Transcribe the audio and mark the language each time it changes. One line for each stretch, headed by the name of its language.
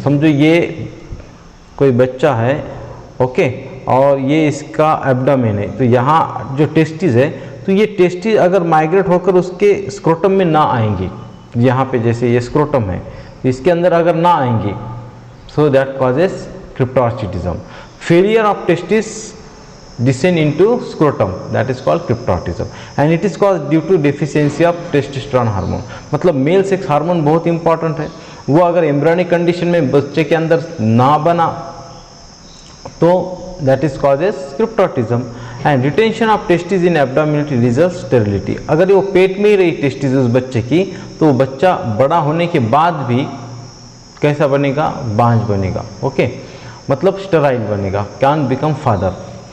Hindi: समझो ये कोई बच्चा है, ओके, और ये इसका एब्डोमेन है, तो यहाँ जो टेस्टिस है तो ये टेस्टिस अगर माइग्रेट होकर उसके स्क्रोटम में ना आएंगी, यहाँ पे जैसे ये स्क्रोटम है तो इसके अंदर अगर ना आएंगी,
English: So that causes cryptorchidism. Failure of testis descend into scrotum, that is called cryptorchidsm, and it is caused due to deficiency of testosterone hormone।
Hindi: मतलब मेल सेक्स हार्मोन बहुत इंपॉर्टेंट है, वो अगर एम्ब्रियोनिक कंडीशन में बच्चे के अंदर ना बना तो
English: That is causes cryptorchidism. And retention of testis in abdomen result sterility.
Hindi: अगर वो पेट में ही रही टेस्टिस उस बच्चे की तो वो बच्चा बड़ा होने के बाद भी कैसा बनेगा, बांझ बनेगा, ओके, मतलब स्टेराइल बनेगा,
English: Can become father.